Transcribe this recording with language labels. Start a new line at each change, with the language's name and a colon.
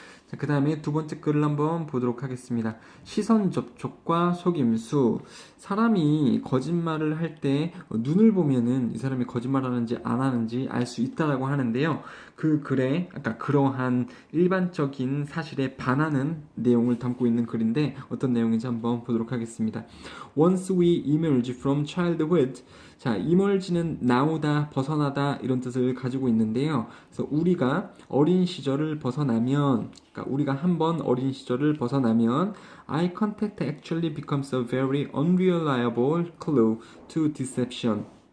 Korean: 자, 그 다음에 두 번째 글을 한번 보도록 하겠습니다. 시선 접촉과 속임수. 사람이 거짓말을 할 때 눈을 보면은 이 사람이 거짓말하는지 안 하는지 알 수 있다라고 하는데요. 그 글에 아까 그러한 일반적인 사실에 반하는 내용을 담고 있는 글인데 어떤 내용인지 한번 보도록 하겠습니다.
English: Once we emerge from childhood.
Korean: 자, emerge는 나오다, 벗어나다 이런 뜻을 가지고 있는데요. 그래서 우리가 어린 시절을 벗어나면, 그러니까 우리가 한번 어린 시절을 벗어나면
English: eye contact actually becomes a very unreliable clue to deception.